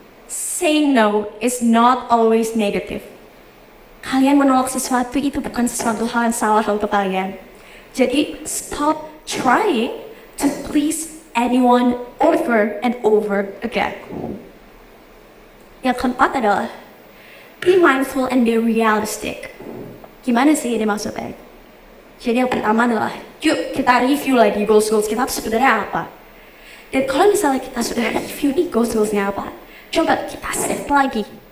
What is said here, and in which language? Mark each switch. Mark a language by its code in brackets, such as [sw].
[en] Saying no is not always negative. [id] Kalian menolak sesuatu itu bukan sesuatu hal yang salah untuk kalian. Jadi [en] stop trying to please anyone over and over again. [id] Yang keempat adalah [en] be mindful and be realistic. [id] Gimana sih ini maksudnya? Jadi yang pertama adalah, yuk kita review lagi goals kita tuh sebenarnya apa. Dan kalau misalnya kita sudah review nih goals-nya apa, coba kita set lagi.